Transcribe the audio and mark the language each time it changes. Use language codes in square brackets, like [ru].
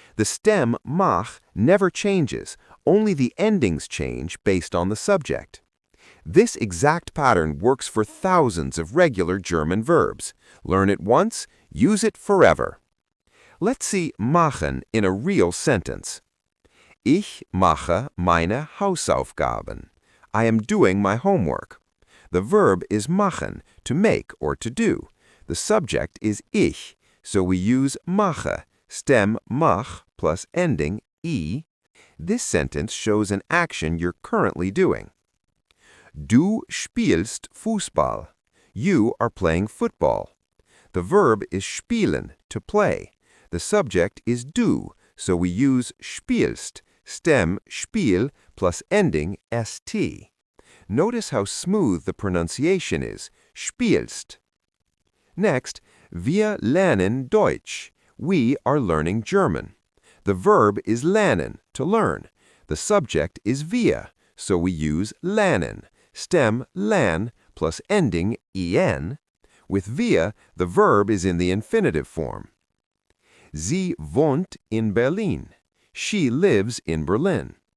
[en] The stem mach never changes, only the endings change based on the subject. This exact pattern works for thousands of regular German verbs. Learn it once, use it forever. Let's see machen in a real sentence. [de] Ich mache meine Hausaufgaben. [en] I am doing my homework. The verb is machen, to make or to do. The subject is ich, so we use mache, stem mach plus ending i. This sentence shows an action you're currently doing. [de] Du spielst Fußball. [en] You are playing football. The verb is spielen, to play. The subject is du, so we use spielst, stem spiel plus ending st. Notice how smooth the pronunciation is, spielst. Next, [de] wir lernen Deutsch. [en] We are learning German. The verb is lernen, to learn. The subject is wir, so we use lernen, stem lern plus ending en. With wir, the verb is in the infinitive form. [de] Sie wohnt in Berlin. [en] She lives in Berlin.